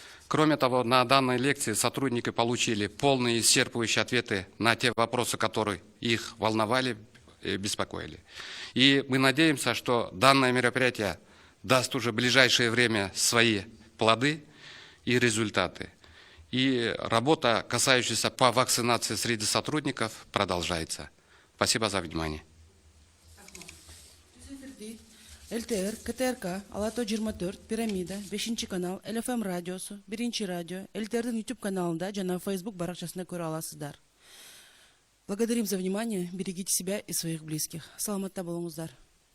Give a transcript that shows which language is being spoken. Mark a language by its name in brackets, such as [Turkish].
[Russian] Кроме того, на данной лекции сотрудники получили полные исчерпывающие ответы на те вопросы, которые их волновали и беспокоили. И мы надеемся, что данное мероприятие даст уже в ближайшее время свои плоды и результаты. И работа, касающаяся по вакцинации среди сотрудников, продолжается. Спасибо за внимание. [Kyrgyz] ЛТР, КТРК, Алато 24, Пирамида, 5 канал, ЛФМ радиосу, 1 радио, ЛТРдин YouTube каналында жана Facebook баракчасында көрө аласыздар. [Russian] Благодарим за внимание, берегите себя и своих близких. Саламатта болуңуздар.